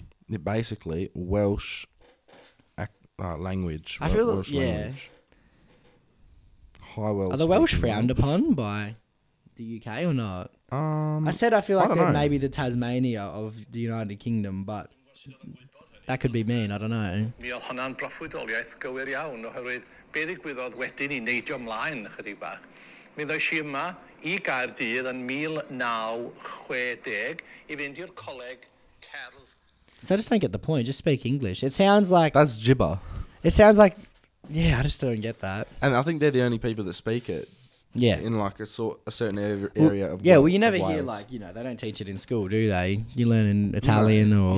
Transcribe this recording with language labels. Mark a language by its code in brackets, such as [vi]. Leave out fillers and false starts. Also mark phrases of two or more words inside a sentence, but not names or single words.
[en] Basically, Welsh language. I feel Welsh language. High Welsh. Are the Welsh frowned upon by the UK or not? I said I feel like don't they're know. maybe the Tasmania of the United Kingdom, but that could be mean. I don't know. [cy] Mi oedd hwnna'n broffwydoliaeth gywir iawn oherwydd be ddigwyddodd wedyn i neidio ymlaen ychydig bach. Mi ddoes i yma I Gaerdydd yn 1960 I fynd i'r coleg cerdd. [en] So I just don't get the point. Just speak English. It sounds like... That's gibber. It sounds like... Yeah, I just don't get that. And I think they're the only people that speak it. Yeah. In like a certain area of yeah, well, you never Wales. hear like, they don't teach it in school, do they? You learn in Italian or...